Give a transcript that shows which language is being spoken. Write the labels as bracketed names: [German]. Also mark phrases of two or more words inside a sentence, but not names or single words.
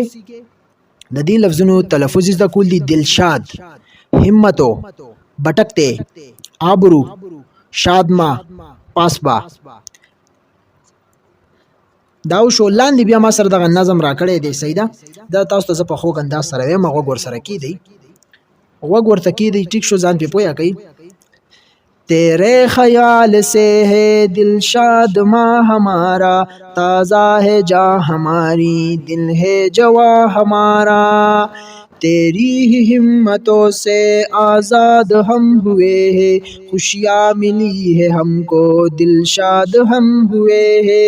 [Pashto] د دې لفظونو تلفظ زده کول دي. دلشاد، همتو، بټکتے، آبرو، شادما، پاسبا. دا شو لاندې بیا ما سره دغه نظم راکړی دی. صحیح ده، دا تاسو ته زه په خوږ انداز سره وایم، غوږ ورسره کیدئ، غوږ ورته کیدئ. ټیک شو، ځان پې پویه کوئ. [Urdu] تیرے خیال سے ہے دلشاد ماں ہمارا، تازہ ہے جاں ہماری، دل ہے جواں ہمارا. تیری ہی ہمتوں سے آزاد ہم ہوئے ہیں، خوشیاں ملی ہے ہم کو، دلشاد ہم ہوئے ہیں.